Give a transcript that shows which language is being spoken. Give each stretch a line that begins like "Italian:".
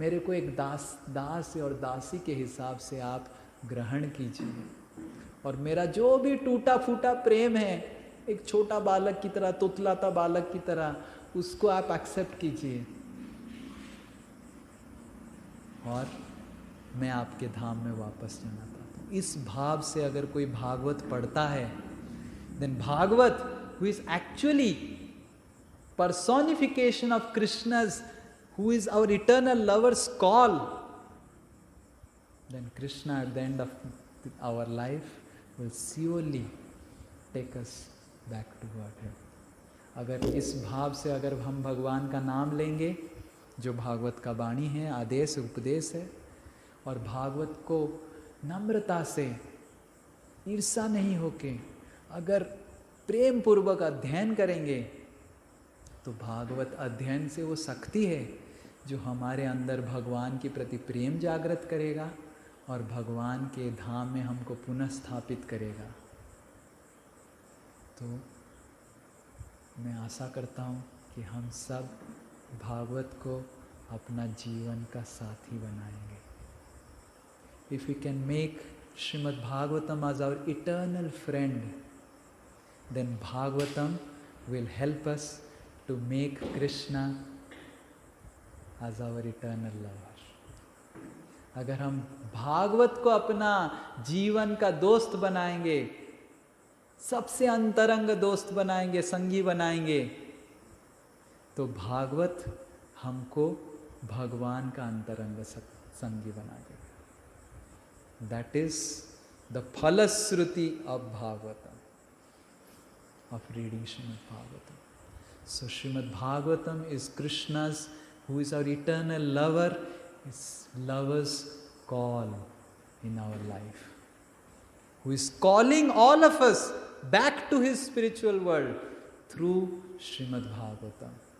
Hindi: मेरे को एक दास और दासी के हिसाब से आप ग्रहण कीजिए, और मेरा जो भी टूटा फूटा प्रेम है, एक छोटा बालक की तरह, तुतलाता बालक की तरह, उसको आप एक्सेप्ट कीजिए, और मैं आपके धाम में वापस जाना चाहता हूँ। इस भाव से अगर कोई भागवत पढ़ता है,
English: Then Bhagwat who is actually personification of Krishna's, who is our eternal lover's call, then Krishna at the end of our life will surely take us back to Godhead.
Hindi: अगर इस भाव से अगर हम भगवान का नाम लेंगे, जो भागवत का वाणी है, आदेश उपदेश है, और भागवत को नम्रता से, ईर्षा नहीं होके अगर प्रेम पूर्वक अध्ययन करेंगे, तो भागवत अध्ययन से वो शक्ति है जो हमारे अंदर भगवान के प्रति प्रेम जागृत करेगा और भगवान के धाम में हमको पुनः स्थापित करेगा। तो मैं आशा करता हूँ कि हम सब भागवत को अपना जीवन का साथी बनाएंगे।
English: If we can make Srimad Bhagavatam as our eternal friend, then Bhagavatam will help us to make Krishna as our eternal lover.
Hindi: अगर हम भागवत को अपना जीवन का दोस्त बनाएंगे, सबसे अंतरंग दोस्त बनाएंगे, संगी बनाएंगे, तो भागवत हमको भगवान का अंतरंग संगी बना देगा।
English: That is the phalashruti of Bhagavatam, of reading Srimad Bhagavatam. So Srimad Bhagavatam is Krishna's, who is our eternal lover, his lover's call in our life, who is calling all of us back to his spiritual world through Srimad Bhagavatam,